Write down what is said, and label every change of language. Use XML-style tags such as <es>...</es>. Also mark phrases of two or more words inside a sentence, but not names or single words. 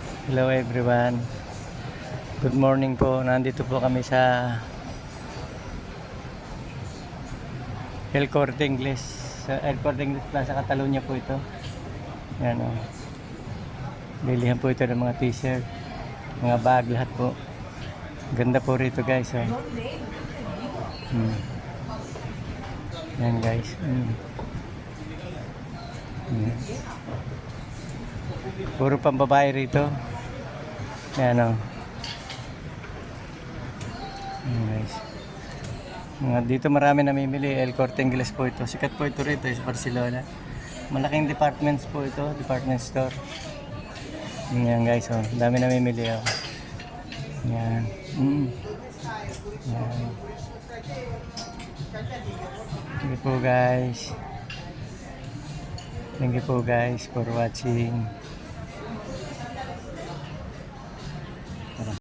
<en>Hello everyone. Good morning</en> <tl>po. Nandito po kami sa El Corte Inglés. Sa El Corte Inglés Plaza Catalunya po ito. Yan o. Bilihan po ito ng mga t-shirt, mga bag, lahat po. Ganda po rito guys. Oh. Yan guys. Puro pambabae rito. Yan o. Guys. Dito marami namimili. El Corte Inglés po ito. Sikat po ito rito sa Barcelona. Malaking departments po ito.</tl> <en>Department store.</en> <tl>Yan guys. Oh. Dami namimili. Oh. Yan. Yan.</tl> <en>Thank you po guys. Thank you po guys for watching.</en>